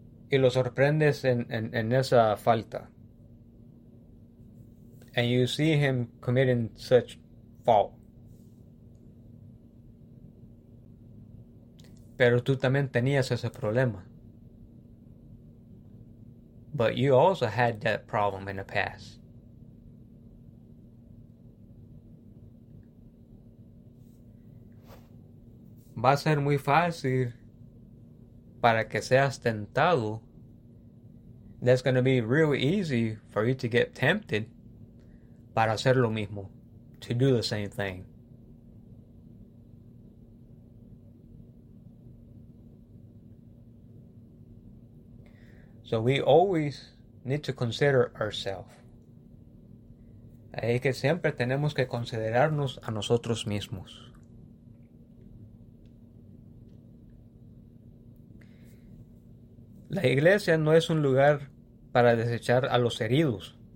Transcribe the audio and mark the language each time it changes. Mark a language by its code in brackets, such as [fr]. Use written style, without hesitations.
[es] Y lo sorprendes en esa falta. [en] And you see him committing such fault. [es] Pero tú también tenías ese problema. [en] But you also had that problem in the past. [es] Va a ser muy fácil para que seas tentado. [en] That's going to be really easy for you to get tempted [es] para hacer lo mismo, [en] to do the same thing. So we always need to consider ourselves. [es] Es que siempre tenemos que considerarnos a nosotros mismos. La iglesia no es un lugar para desechar a los heridos.